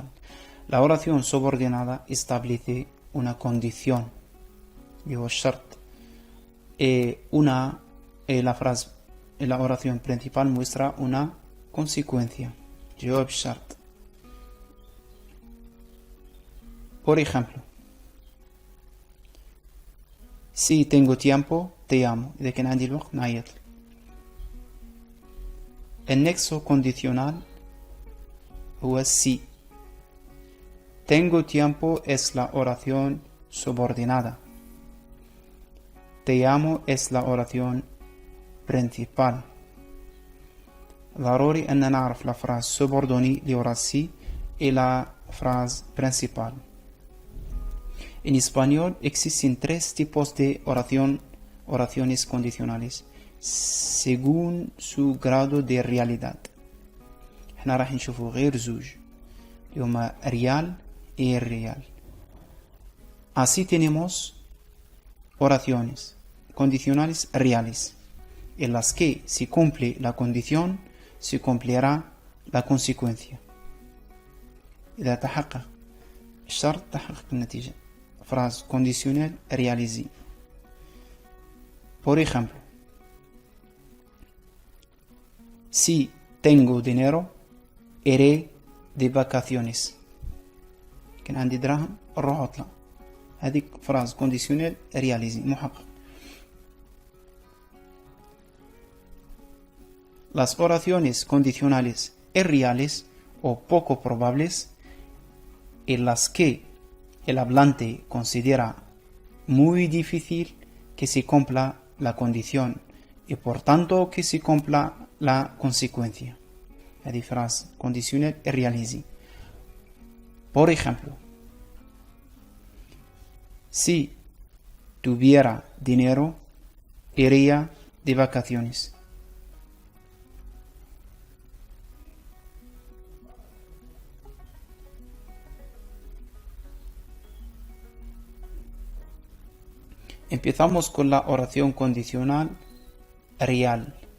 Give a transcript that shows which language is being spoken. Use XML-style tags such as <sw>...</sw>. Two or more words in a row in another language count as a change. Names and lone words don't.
<es>La oración subordinada establece una condición, digo shart, y la oración principal muestra una consecuencia,</es> <ar>جواب شرط.</ar> <es>Por ejemplo, si tengo tiempo, te llamo.</es> <ar>إذا كان عندي الوقت نعيط.</ar> <es>El nexo condicional هو si. Tengo tiempo es la oración subordinada. Te llamo es la oración principal.</es> <ar>ضروري أن نعرف</ar> <fr>la phrase subordonnée</fr> <ar>اللي ورا</ar> <fr>si et la phrase principale.</fr> <es>En español existen tres tipos de oraciones condicionales según su grado de realidad.</es> <ar>احنا راح نشوفوا غير زوج اللي هما</ar> <es>real y irreal. Así tenemos oraciones condicionales reales en las que si cumple la condición se cumplirá la consecuencia.</es> <ar>إذا تحقق الشرط تحقق النتيجة.</ar> <fr>Frase conditionnelle réalisée.</fr> <es>Por ejemplo, si tengo dinero, iré de vacaciones.</es> <ar>كان عندي دراهم نروح عطلة. هذه</ar> <fr>phrase conditionnelle réalisée</fr> <ar>محقق.</ar> <es>Las oraciones condicionales irreales o poco probables en las que el hablante considera muy difícil que se cumpla la condición y por tanto que se cumpla la consecuencia.</es> <fr>La frase conditionnelle réalisée.</fr> <es>Por ejemplo, si tuviera dinero, iría de vacaciones. Empezamos con la oración condicional real.</es>